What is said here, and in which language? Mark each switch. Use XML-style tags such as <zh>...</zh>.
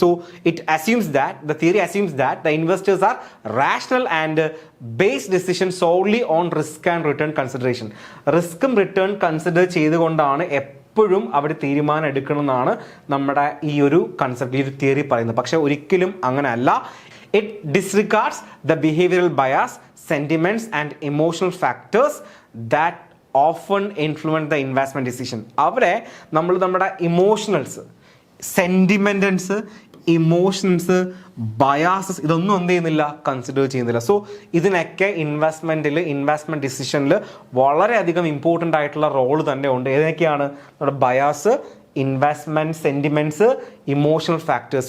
<en>So it assumes that, the theory assumes that the investors are rational and base decision solely on risk and return consideration.</en> <ml>റിസ്ക്കും return consider ചെയ്തുകൊണ്ടാണ് എപ്പോഴും അവർ തീരുമാനം എടുക്കണമെന്നാണ് നമ്മുടെ ഈ ഒരു concept, ഈ ഒരു തിയറി പറയുന്നത്. പക്ഷെ ഒരിക്കലും അങ്ങനെ അല്ല.</ml> <en>It disregards the behavioral bias, sentiments and emotional factors that often influence the investment decision.</en> <ml>അവിടെ നമ്മൾ നമ്മുടെ ഇമോഷണൽസ്, സെൻറ്റിമെൻറ്റ്സ്, ഇമോഷൻസ്, ബയാസസ് ഇതൊന്നും എന്ത് ചെയ്യുന്നില്ല, കൺസിഡർ ചെയ്യുന്നില്ല. സോ ഇതിനൊക്കെ ഇൻവെസ്റ്റ്മെൻറ്റ് ഡിസിഷനിൽ വളരെയധികം ഇമ്പോർട്ടൻ്റ് ആയിട്ടുള്ള റോൾ തന്നെ ഉണ്ട്. ഏതൊക്കെയാണ്, നമ്മുടെ bias, investment sentiments, emotional factors.</ml>